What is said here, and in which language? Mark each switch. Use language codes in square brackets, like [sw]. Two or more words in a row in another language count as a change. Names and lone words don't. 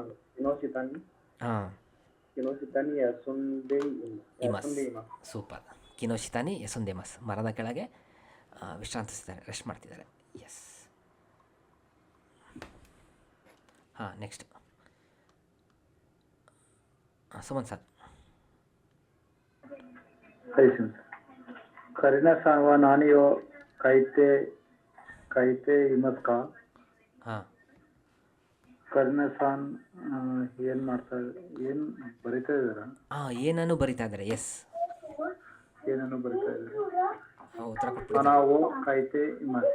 [kn] ಇಮಸ್. ಸೂಪರ್. [ja] 木の下に休んでいます, [kn] ಮರದ ಕೆಳಗೆ ವಿಶ್ರಾಂತಿಸಿದ್ದಾರೆ, ರೆಸ್ಟ್ ಮಾಡ್ತಿದ್ದಾರೆ. ಎಸ್. ಹಾಂ, ನೆಕ್ಸ್ಟ್ ಸುಮನ್ ಸರ್. [ja] 알겠습니다. カリナさんは何を書いていますか? ಹಾಂ, [kn] ಕರಿನಾ-san ಏನ್ ಬರಿತಾ ಇದ್ದಾರಾ? ಏನನ್ನು ಬರಿತಾ ಇದ್ದಾರೆ. ಎಸ್, ಏನನ್ನು ಬರಿತಾ ಇದ್ದಾರೆ? ಉತ್ತರ ಕೊಟ್ಬಿಡಿ. ನಾವು [ja] 書いています.